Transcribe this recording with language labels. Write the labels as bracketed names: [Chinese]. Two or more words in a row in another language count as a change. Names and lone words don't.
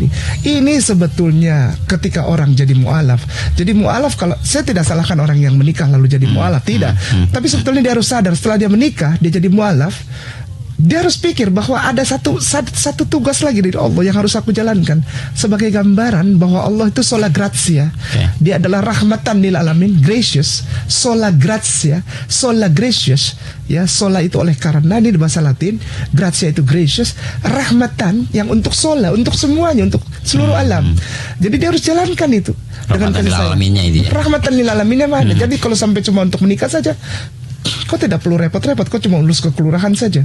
[Indonesian] Ini sebetulnya ketika orang jadi mu'alaf. Jadi mu'alaf, kalau saya tidak salahkan orang yang menikah lalu jadi mu'alaf, tidak. Tapi sebetulnya dia harus sadar setelah dia menikah, dia jadi mu'alaf. Dia harus pikir bahwa ada satu tugas lagi dari Allah yang harus aku jalankan sebagai gambaran bahwa Allah itu [Latin] sola grazia. [Indonesian] Dia adalah [Arabic] rahmatan lil alamin, [Latin] gracious, sola grazia, sola gracious. [Indonesian] Ya, sola itu oleh karena, ini di bahasa Latin, grazia itu gracious, rahmatan yang untuk sola, untuk semuanya, untuk seluruh alam. Jadi dia harus jalankan itu dengan kasih sayang. [Arabic] Rahmatan lil alaminnya [Indonesian] mana? Jadi kalau sampai cuma untuk menikah saja, kau tidak perlu repot-repot, kau cuma urus ke kelurahan saja.